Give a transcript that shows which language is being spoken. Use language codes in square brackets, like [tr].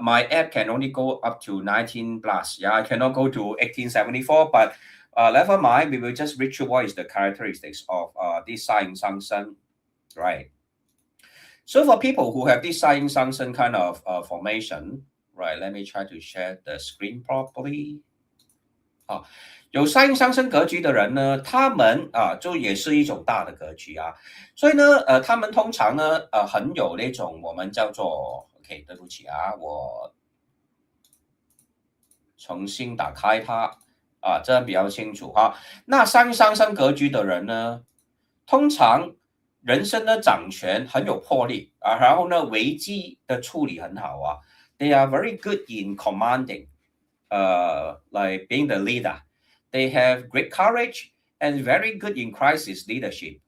[en] My app can only go up to 19 plus. Yeah, I cannot go to 1874, but never mind. We will just read through what is the characteristics of this Sa-Yin Sang-Sen, right? So for people who have this Sa-Yin Sang-Sen kind of formation, right? Let me try to share the screen properly. [zh] 有 Sa-Yin Sang-Sen 格局的人呢，他们就也是一种大的格局啊。所以呢，他们通常呢，很有那种我们叫做 OK， 对不起啊，我重新打开它啊，这样比较清楚哈。那上升格局的人呢，通常人生的掌权很有魄力啊，然后呢，危机的处理很好啊。 [en] They are very good in commanding, like being the leader. They have great courage and very good in crisis leadership.